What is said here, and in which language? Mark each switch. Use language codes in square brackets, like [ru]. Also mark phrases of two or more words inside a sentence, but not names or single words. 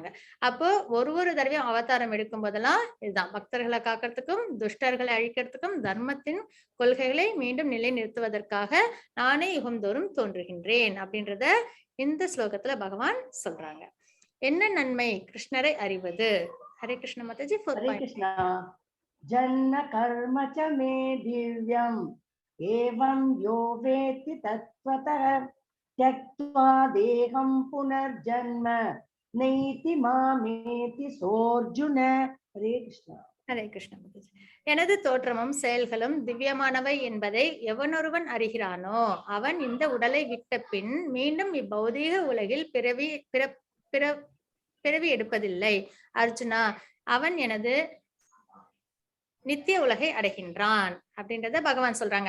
[ta] அப்போ ஒரு தடவையும் அவதாரம் எடுக்கும் போதெல்லாம் இதுதான், பக்தர்களை காக்கிறதுக்கும் துஷ்டர்களை அழிக்கிறதுக்கும் தர்மத்தின் கொள்கைகளை மீண்டும் நிலைநிறுத்துவதற்காக நானே யுகம்தோறும் தோன்றுகின்றேன் அப்படின்றத இந்த ஸ்லோகத்துல பகவான் சொல்றாங்க. என்ன நன்மை கிருஷ்ணரை அறிவது? [sa] हरे कृष्ण [ta] மாதாஜி. [sa] हरे कृष्ण। जन्म कर्म च मे दिव्यम् एवं यो वेत्ति तत्त्वतः त्यक्त्वा देहं पुनर्जन्म नैति मामेति सोऽर्जुन. हरे कृष्ण. हरे कृष्ण. [ta] எனது தோற்றமும் செயல்களும் திவ்யமானவை என்பதை எவனொருவன் அறிகிறானோ அவன் இந்த உடலை விட்ட பின் மீண்டும் இப்பௌதீக உலகில் பிறவி எடுப்பதில்லை. அர்ஜுனா, அவன் எனது நித்திய உலகை அடைகின்றான் அப்படின்றத பகவான் சொல்றாங்க.